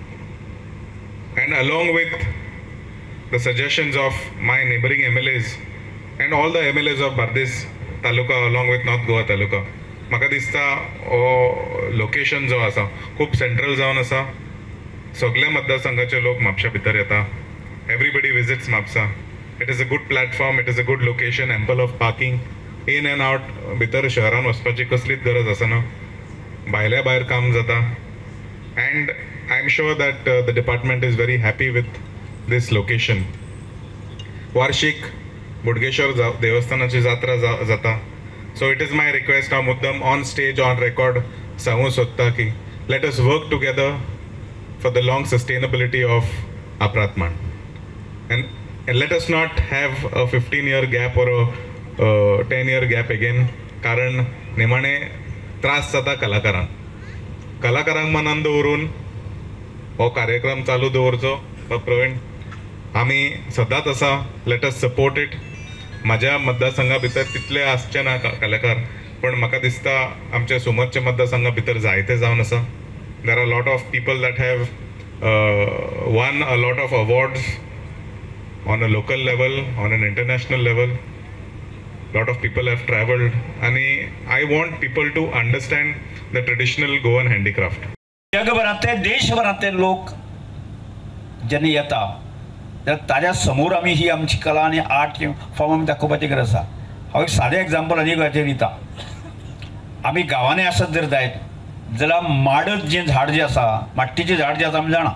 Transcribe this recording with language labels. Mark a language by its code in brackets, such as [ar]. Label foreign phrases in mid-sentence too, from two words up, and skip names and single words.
[en] And along with the suggestions of my neighbouring MLAs and all the MLAs of Bardez taluka along with North Goa taluka [kok] म्हाका दिसता हो लोकेशन जो आसा खूब सेंट्रल जावन आसा. सगळे मतदारसंघाचे लोक म्हापशा भितर येता. [en] Everybody visits म्हापसा. It is a good platform. It is a good location. Ample of parking. in and out [kok] भितर शहरान वचपाची कसलीच गरज आसना. भायल्या भायर काम जाता. [en] And I am sure that the department is very happy with this location. [kok] वार्षिक बोडगेश्वर देवस्थानाची जात्रा जाता. [en] So it is my request [kok] हांव मुद्दम [en] on stage on record [kok] सांगूं सोदता की [en] let us work together for the long sustainability of Apratman, and let us not have a 15-year gap or a 10-year gap again. [kok] कारण निमाणे त्रास जाता कलाकारांक मनान दवरून हो कार्यक्रम चालू दवरचो. प्रवीण आमी सदांच आसा. [en] Let us support it. [kok] म्हाज्या मतदारसंघा भितर तितले आसचे ना कलाकार पण म्हाका दिसता आमच्या सुमतच्या मतदारसंघा भितर जायते जावन आसा. [en] There are a lot of people that have won a lot of awards on a local level, on an international level. Lot of people have travelled, and I want people to understand the traditional Goan handicraft. [kok] जगभरातले देशभरातले लोक जेन्ना येता जाल्यार ताज्या समोर आमी ही आमची कला आनी [en] art form [kok] आमी दाखोवपाची गरज आसा. हांव एक सादें एग्जाम्पल आनी हाचेर दिता. आमी गांवांनी आसत जर जायत जाल्यार माडत जें झाड जें आसा माट्टीचें झाड जें आसा आमी जाणा.